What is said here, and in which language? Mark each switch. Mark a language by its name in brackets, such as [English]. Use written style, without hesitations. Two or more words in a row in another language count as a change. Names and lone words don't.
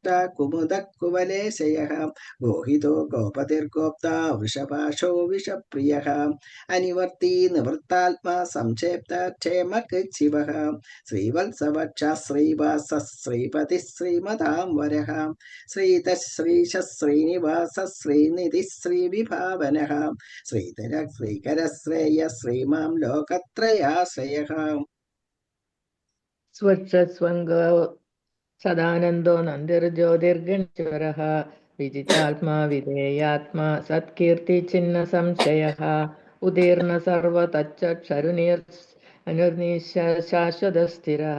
[Sanskrit] കുമുദഃ കുവലേശയഃ ഗോഹിതോ ഗോപതിർഗോപ്താ വൃഷഭാഷോ വിഷപ്രിയഃ അനിവർത്തി നിവൃത്താത്മാ സംക്ഷേപ്ത ക്ഷേമകൃച്ഛിവഃ ശ്രീവത്സവക്ഷ ശ്രീവാസ ശ്രീപതി ശ്രീമതാം വരഃ ശ്രീതഃ ശ്രീശ ശ്രീനിവാസ ശ്രീനിധി ശ്രീവിഭാവനഃ ശ്രീധര ശ്രീകര ശ്രേയ ശ്രീമാം ലോകത്രയാശ്രയഃ स्वच्छस्वङ्गो सदानन्दो नन्दिर्ज्योतिर्गणेश्वरः विजितात्मा विधेयात्मा सत्कीर्तिचिह्नसंशयः उदीर्न सर्वतच्चक्षरुनिर्शाश्वतस्थिरः